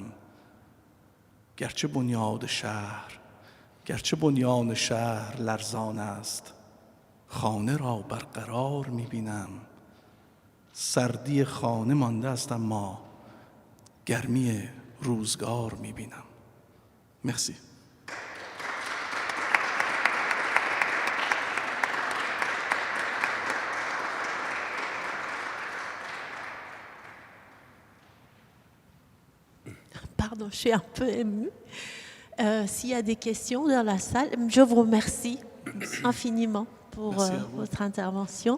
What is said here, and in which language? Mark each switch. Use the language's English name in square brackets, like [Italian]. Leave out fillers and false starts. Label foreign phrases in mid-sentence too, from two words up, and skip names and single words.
[Persian] گرچه بنیان شهر لرزان است، خانه را برقرار میبینم. سردی خانه مانده است اما گرمی روزگار میبینم. مرسی. [French] Pardon, je suis un peu émue. S'il y a des questions dans la salle, je vous remercie infiniment pour votre intervention.